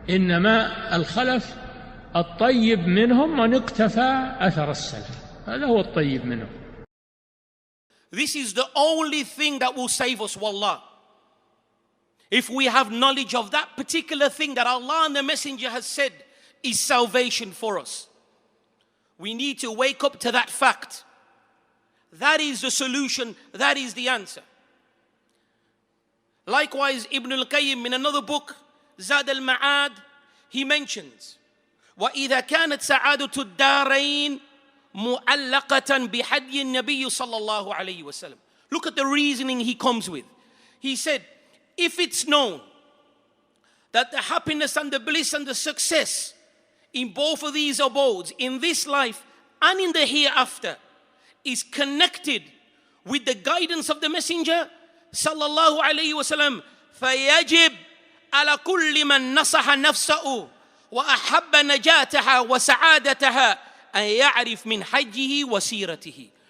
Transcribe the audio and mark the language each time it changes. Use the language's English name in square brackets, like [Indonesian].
[Arabic] إنما الخلف الطيب منهم من اقتفى أثر السلف. هذا هو الطيب منهم. [English] This is the only thing that will save us, wallah. If we have knowledge of that particular thing that Allah and the Messenger has said is salvation for us, we need to wake up to that fact. That is the solution, that is the answer. Likewise, Ibn al-Qayyim in another book, Zad al-Ma'ad, he mentions, [Arabic] وَإِذَا كَانَتْ سَعَادَةُ الدَّارَيْنِ مُعَلَّقَةً بِحَدْيِ النَّبِيِّ صَلَّى اللَّهُ عَلَيْهِ وَسَلَّمَ. [English] Look at the reasoning he comes with. He said, if it's known that the happiness and the bliss and the success in both of these abodes, in this life and in the hereafter, is connected with the guidance of the Messenger sallallahu alayhi wa sallam, [Arabic] فَيَجِبْ عَلَى كُلِّ مَنْ نَصَحَ نَفْسَهُ وَأَحَبَّ نَجَاتَهَا وَسَعَادَتَهَا أَنْ يَعْرِفْ مِنْ حَجِّهِ وَسِيرَتِهِ.